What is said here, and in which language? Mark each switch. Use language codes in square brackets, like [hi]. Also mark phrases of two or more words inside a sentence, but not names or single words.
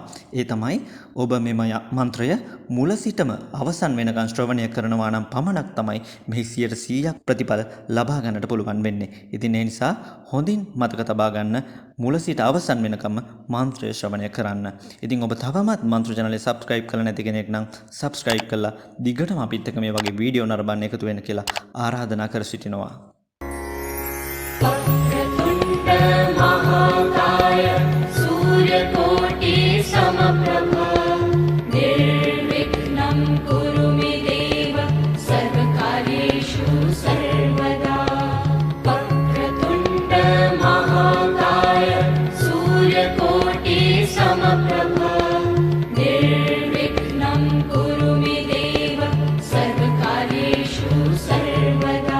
[si] ඒ තමයි ඔබ මෙම මන්ත්‍රය මුල සිටම අවසන් වෙනකන් ශ්‍රවණය කරනවා නම් පමණක් තමයි මෙහි 100% ප්‍රතිඵල ලබා ගන්නට පුළුවන් වෙන්නේ. ඉතින් ඒ නිසා හොඳින් මතක තබා ගන්න මුල සිට අවසන් වෙනකම් මන්ත්‍රය ශ්‍රවණය කරන්න. ඉතින් ඔබ තවමත් මන්ත්‍ර [en] channel subscribe [si] කරලා නැති කෙනෙක් නම් subscribe කරලා දිගටම අපිත් එක්ක මේ වගේ වීඩියෝ නරඹන්න එකතු වෙන්න කියලා ආරාධනා කර සිටිනවා. [sa] वक्रतुण्ड महाकाय सूर्यकोटि समप्रभ निर्विघ्नं कुरु मे देव सर्वकार्येषु सर्वदा. वक्रतुण्ड महाकाय सूर्यकोटि समप्रभ निर्विघ्नं कुरु मे देव सर्वकार्येषु सर्वदा.